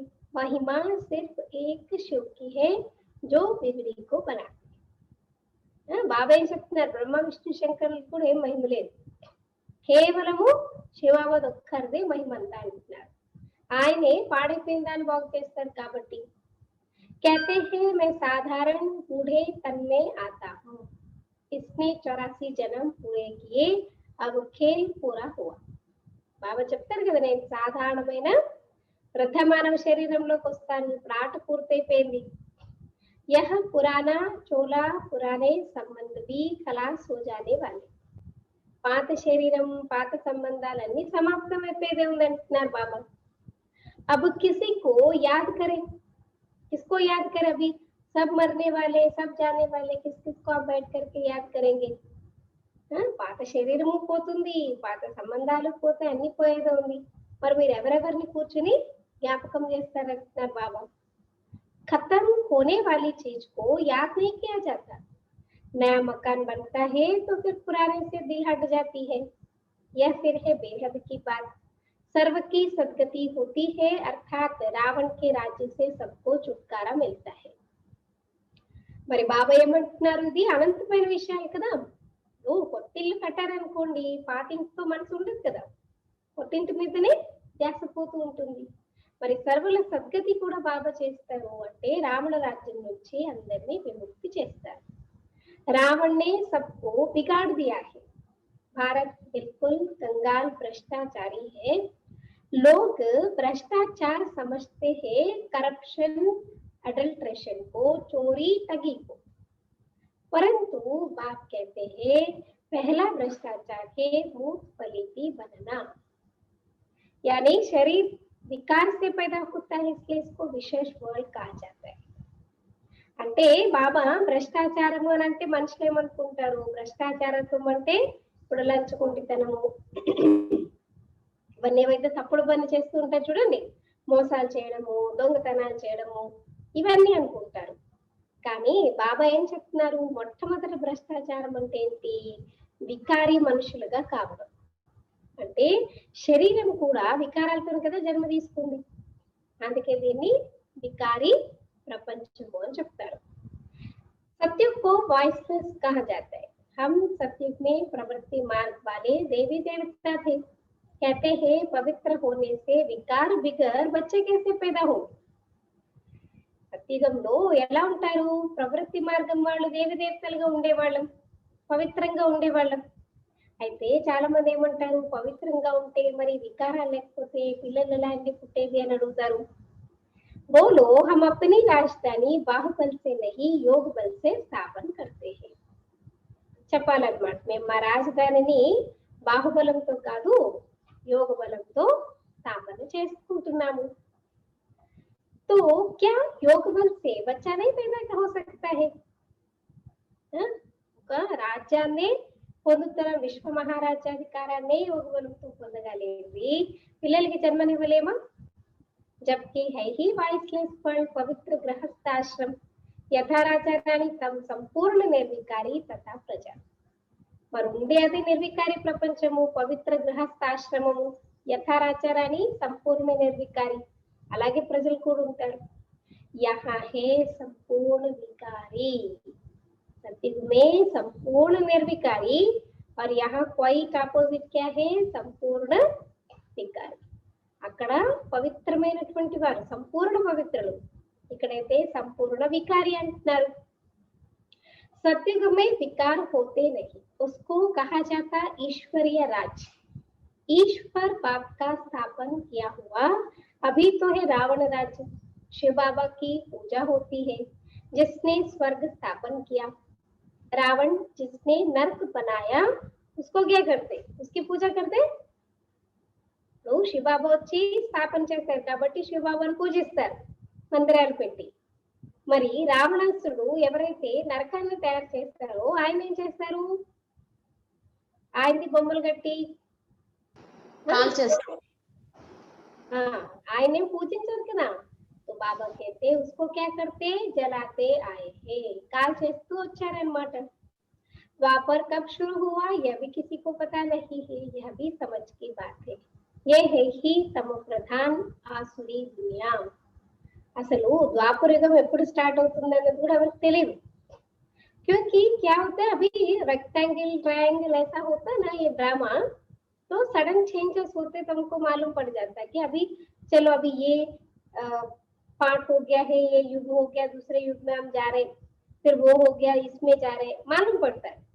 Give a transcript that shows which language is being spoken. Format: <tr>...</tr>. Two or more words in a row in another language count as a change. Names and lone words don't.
<hi>महिमा सिर्फ एक शिव की है जो बिगड़ी को बनाते.</hi> <te>బాబా ఏం చెప్తున్నారు, బ్రహ్మ విష్ణు శంకరులు కూడా ఏం మహిమ లేదు, కేవలము శివావద్ ఒక్కరిదే మహిమ అంతా అంటున్నారు. ఆయనే పాడైపోయిన దాన్ని బాగు చేస్తారు కాబట్టి.</te> <hi>कहते हैं मैं साधारण बूढ़े तन में आता हूँ. इसने 84 जन्म पूरे किए, अब खेल पूरा हुआ.</hi> <te>బాబా చెప్తారు కదా, నేను సాధారణమైన వృద్ధమానవ శరీరంలోకి వస్తాను, ఇప్పుడు ఆట పూర్తయిపోయింది.</te> <hi>यह पुराना चोला पुराने संबंध भी खलास हो जाने वाले.</hi> <te>పాత శరీరం పాత సంబంధాలన్నీ సమాప్తమైపోయేదే ఉందంటున్నారు బాబా.</te> <hi>अब किसी को याद करें, किसको याद करें? अभी सब मरने वाले, सब जाने वाले, किस किसको आप बैठ करके याद करेंगे?</hi> <te>పాత శరీరము పోతుంది, పాత సంబంధాలు పోతాయి, అన్ని పోయేదే ఉంది, మరి మీరు ఎవరెవరిని కూర్చుని జ్ఞాపకం చేస్తారంటున్నారు బాబా.</te> <hi>खत्म होने वाली चीज को याद नहीं किया जाता. नया मकान बनता है तो फिर पुराने से दिल हट जाती है. यह फिर है बेहद की बात. सर्व की सदगति होती है, अर्थात रावण के राज्य से सबको छुटकारा मिलता है.</hi> <te>మరి బాబా ఏమంటున్నారు, ఇది అనంతమైన విషయాలు కదా. కొత్తిల్లు కట్టారనుకోండి, పాతింటితో మనసు ఉండదు కదా, కొత్తింటి మీదనే ధ్యాస పోతూ ఉంటుంది. మరి సర్వుల సద్గతి కూడా బాబా చేస్తారు అంటే రావణ రాజ్యం నుంచి అందరినీ విముక్తి చేస్తారు.</te> <hi>रावण ने सबको बिगाड़ दिया है. भारत बिल्कुल कंगाल भ्रष्टाचारी है. लोग भ्रष्टाचार समझते हैं</hi> <en>corruption, adulteration</en> <hi>को, चोरी ठगी को, परंतु बाप कहते हैं पहला भ्रष्टाचार है मूत पलीती बनना. यानी शरीर विकार से पैदा होता है, इसलिए इसको विशेष वर्ड कहा जाता है.</hi> <te>అంటే బాబా భ్రష్టాచారము అని అంటే మనుషులు ఏమనుకుంటారు, భ్రష్టాచారత్వం అంటే ఇప్పుడు లంచుకుంటుతనము, ఇవన్నీ ఏవైతే తప్పుడు పని చేస్తూ ఉంటారు చూడండి, మోసాలు చేయడము, దొంగతనాలు చేయడము, ఇవన్నీ అనుకుంటారు. కానీ బాబా ఏం చెప్తున్నారు, మొట్టమొదటి భ్రష్టాచారం అంటే ఏంటి, వికారి మనుషులుగా కావడం. అంటే శరీరం కూడా వికారాలతో కదా జన్మ తీసుకుంది, అందుకే దీన్ని వికారి ప్రపంచము అని చెప్తారు.</te> <hi>सत्युग को वॉइसलेस कहा जाता है. हम सत्युग में प्रवृत्ति मार्ग वाले देवी देवता थे. कहते हैं पवित्र होने से विकार बिगर बच्चे कैसे पैदा हो.</hi> <te>సత్యుగంలో ఎలా ఉంటారు, ప్రవృత్తి మార్గం వాళ్ళు దేవి దేవతలుగా ఉండేవాళ్ళం, పవిత్రంగా ఉండేవాళ్ళం. అయితే చాలా మంది ఏమంటారు, పవిత్రంగా ఉంటే మరి వికారాలు లేకపోతే పిల్లలు ఎలా అండి పుట్టేది అని అడుగుతారు.</te> <hi>बोलो हम अपनी राजधानी बाहुबल से नहीं योग बल से स्थापन करते हैं.</hi> <te>చెప్పాలన్నమాట, మేము మా రాజధానిని బాహుబలంతో కాదు యోగ బలంతో స్థాపన చేసుకుంటున్నాము.</te> <hi>तो क्या योग बल से बच्चा नहीं पैदा हो सकता है?</hi> <te>ఒక రాజ్యాన్ని పొందుతున్న విశ్వ మహారాజ్యాధికారాన్ని యోగ బలంతో పొందగలిగి పిల్లలకి జన్మనివ్వలేమా?</te> <hi>जबकि है ही वाइसलेस फल पवित्र गृहस्थाश्रम यथाराचारानी तम संपूर्ण निर्विकारी तथा प्रजा.</hi> <te>మరి ఉండేది నిర్వికారి ప్రపంచము, పవిత్ర గృహస్థాశ్రమము, యథారాచారాన్ని సంపూర్ణ నిర్వికారి, అలాగే ప్రజలు కూడా ఉంటారు.</te> <hi>यहाँ है संपूर्ण विकारी, सत्युग में संपूर्ण निर्विकारी और यहाँ कोई का अपोजिट क्या है, संपूर्ण विकारी.</hi> <te>అక్కడ పవిత్రమైనటువంటి వారు సంపూర్ణ పవిత్రులు, ఇక్కడైతే సంపూర్ణ వికారి అంటున్నారు.</te> <hi>सत्युग में विकार होते नहीं, उसको कहा जाता ईश्वरीय राज. ईश्वर बाप का स्थापन किया हुआ. अभी तो है रावण राज्य. शिव बाबा की पूजा होती है जिसने स्वर्ग स्थापन किया. रावण जिसने नरक बनाया उसको क्या करते, उसकी पूजा करते.</hi> <te>శివబాబా వచ్చి స్థాపన చేశారు కాబట్టి శివబాబాను పూజిస్తారు మందిరాలు పెట్టి. మరి రావణాసురుడు ఎవరైతే నరకాన్ని తయారు చేస్తారో ఆయన ఏం చేస్తారు, ఆయనది బొమ్మలు కట్టి ఆయనే పూజించారు కదా.</te> <hi>तो बाबा कहते उसको क्या करते, जलाते आए हैं, काल</hi> <te>చేస్తూ వచ్చారన్నమాట.</te> <hi>द्वापर कब शुरू हुआ यह भी किसी को पता नहीं है, यह भी समझ की बात है. ये है ही तम प्रधान आसुरी दुनिया.</hi> <te>అసలు ద్వాపరయుగం ఎప్పుడు స్టార్ట్ అవుతుంది అన్నది కూడా ఎవరికి తెలియదు.</te> <hi>क्योंकि क्या होता है अभी</hi> <en>rectangle triangle</en> <hi>ऐसा होता है ना ये ड्रामा, तो</hi> <en>sudden changes</en> <hi>होते तो हमको मालूम पड़ जाता है कि अभी चलो अभी ये पार्ट हो गया है, ये युग हो गया, दूसरे युग में हम जा रहे, फिर वो हो गया, इसमें जा रहे, मालूम पड़ता है.</hi>